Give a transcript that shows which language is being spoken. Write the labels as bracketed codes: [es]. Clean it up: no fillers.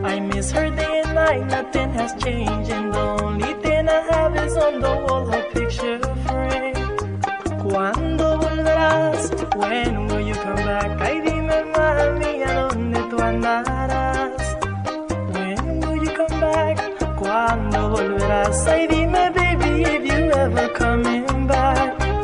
[en] changing the only thing I have is on the wall a picture frame. [es] ¿Cuándo volverás? [en] When will you come back? [es] Ay, dime, mami, ¿a dónde tú andarás? [en] When will you come back? [es] ¿Cuándo volverás? Ay, dime, [en] baby, if you ever coming back.